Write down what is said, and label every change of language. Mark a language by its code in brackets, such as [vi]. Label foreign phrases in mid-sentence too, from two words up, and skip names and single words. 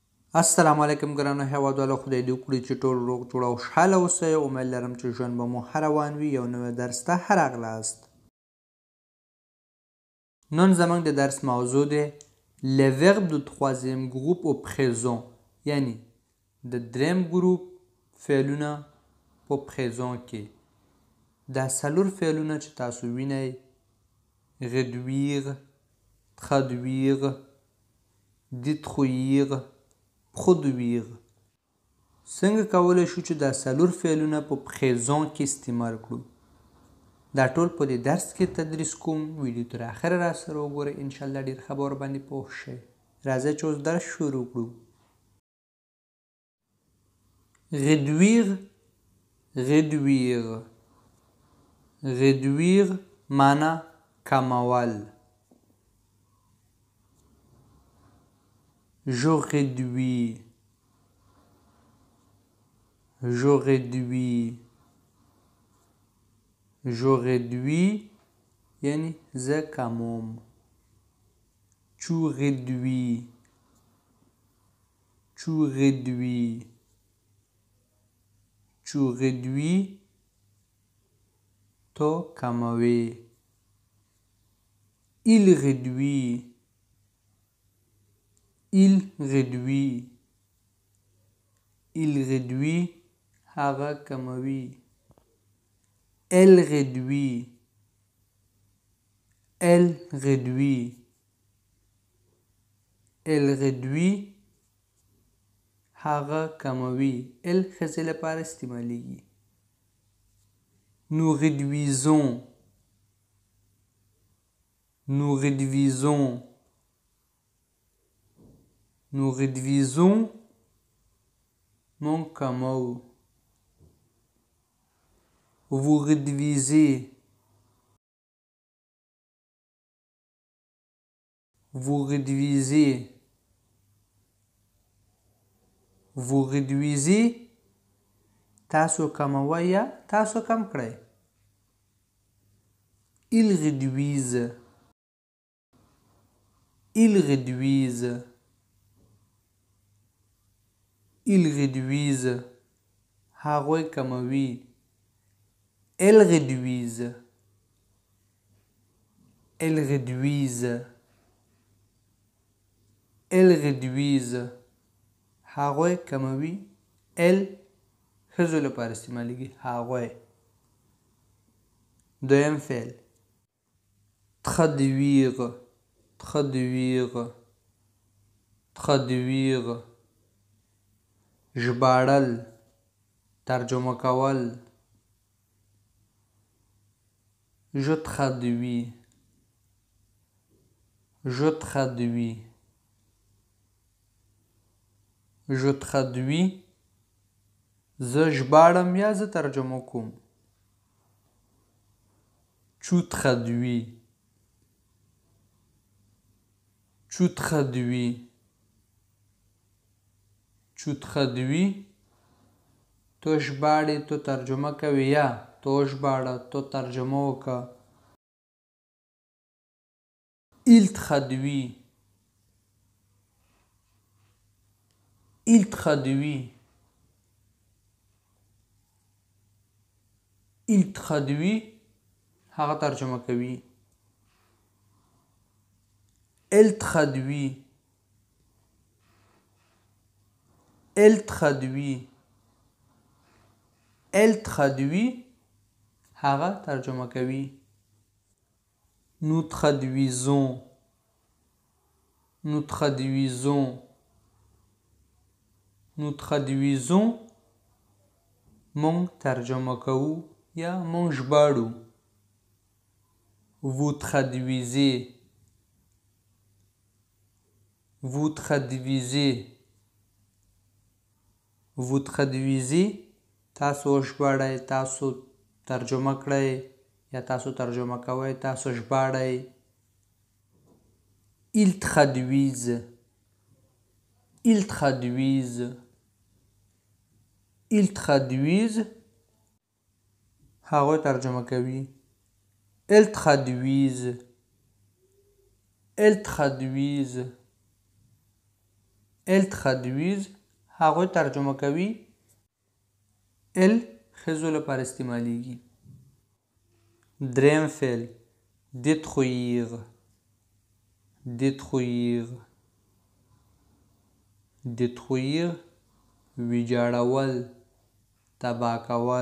[ps] السلام علیکم ګرانو هیوادوالو، خدای دې وکړي چې ټول روغ جوړ او خوشحاله اوسئ. امید لرم چې ژوند به مو ښه روان وي. یو نوی درس ته ښه راغلاست. نن زموږ د درس موضوع دی [fr] le verbe de troisième groupe au présent، [ps] یعنی د دریم ګروپ فعلونه په présent کې. دا څلور فعلونه چې تاسو وینئ: [fr] réduire، traduire، détruire، produire. [ps] څنګه کولی شو چې دا څلور فعلونه په présent کې استعمال کړو؟ دا ټول په دې درس کې تدریس کوم. ویډیو تر اخره را سره وګورئ، انشاءالله ډېر ښه به ورباندې پوه شئ. راځئ چې اوس درس شروع کړو. [fr] réduire، réduire، réduire [ps] معنا کمول. [fr] je réduis، je réduis، je réduis [ps] یعنی زه کموم. [fr] tu réduis، tu réduis، tu réduis [ps] تو کموي. [fr] il réduit، il réduit، il réduit [ps] هغه کموي. [fr] elle réduit، elle réduit، elle réduit [ps] هغه کموي. elle ښځې لپاره استعمالیږي. [fr] nous réduisons، nous réduisons، nous réduisons [ps] مونږ کمو. [fr] vous réduisez، vous réduisez، vous réduisez [ps] تاسو کموئ یا تاسو کم کړئ. [fr] ils réduisent، ils réduisent، ils réduisent [ps] هغوی کموي. [fr] elles réduisent، elles réduisent، elles réduisent [ps] هغوی کموي. elles ښځو لپاره استعمالیږي. هغوی. دویم فعل [fr] traduire، traduire، traduire [ps] ژباړل، ترجمه کول. [fr] je traduis، je traduis، je traduis [ps] زه ژباړم یا زه ترجمه کوم. [fr] tu traduis، tu traduis، tu traduis [ps] تو ژباړې، تو ترجمه کوي یا تو ژباړه، تو ترجمه وکړه. [fr] il traduit، il traduit، il traduit [ps] هغه ترجمه کوي. [fr] elle traduit، elle traduit، elle traduit [ps] هغه ترجمه کوي. [fr] nous traduisons، nous traduisons، nous traduisons [ps] مونږ ترجمه کوو یا مونږ ژباړو. [fr] vous traduisez، vous traduisez، vous traduisez [ps] تاسو ژباړئ، تاسو ترجمه کړئ یا تاسو ترجمه کوئ، تاسو ژباړئ. [fr] ils traduisent، ils traduisent، ils traduisent [ps] هغوی ترجمه کوي. [fr] elles traduisent، elles traduisent، ال traduisent [ps] هغوی ترجمه کوي. ال ښځو لپاره استعمالیږي. دریم فعل [fr] détruire détruire détruire [ps] ویجاړول تباه کول.